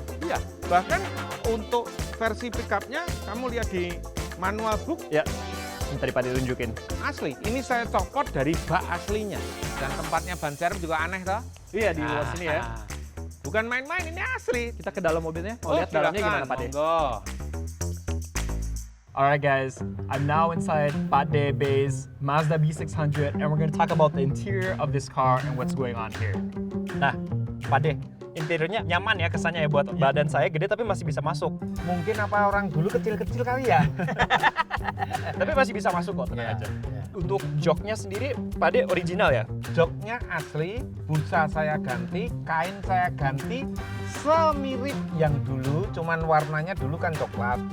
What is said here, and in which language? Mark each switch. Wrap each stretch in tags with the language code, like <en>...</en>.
<id>Iya, bahkan untuk versi pickupnya kamu lihat di manual book Ya, ini tadi Pak De tunjukin. asli. Ini saya copot dari bak aslinya. Dan tempatnya ban serep juga aneh toh. Iya, di luar sini ya. Bukan main-main, ini asli. Kita ke dalam mobilnya, mau lihat dalamnya gimana Pak De? Monggo.</id> <en>Alright guys, I'm now inside Pak De Bey's Mazda B600 and we're going to talk about the interior of this car and what's going on here.</en> <id>Nah, Pak De, interiornya nyaman ya kesannya ya buat badan saya gede tapi masih bisa masuk. Mungkin apa orang dulu kecil-kecil kali ya? Tapi masih bisa masuk kok, tenang aja. Untuk joknya sendiri, Pak De original ya? Joknya asli, busa saya ganti, kain saya ganti, semirip yang dulu, cuman warnanya dulu kan coklat.</id>